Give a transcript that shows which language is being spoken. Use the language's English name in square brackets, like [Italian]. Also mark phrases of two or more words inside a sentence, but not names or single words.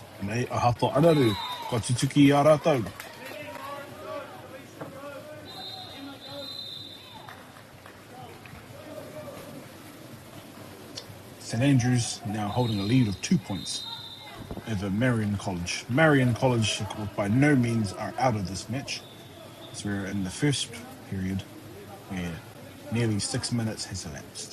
[Māori] Nei, a hato anaru. Ko tutuki i a rātou. [English] St Andrews now holding a lead of 2 points over Marion College. Marion College, of course, by no means are out of this match, as we're in the first period where nearly 6 minutes has elapsed.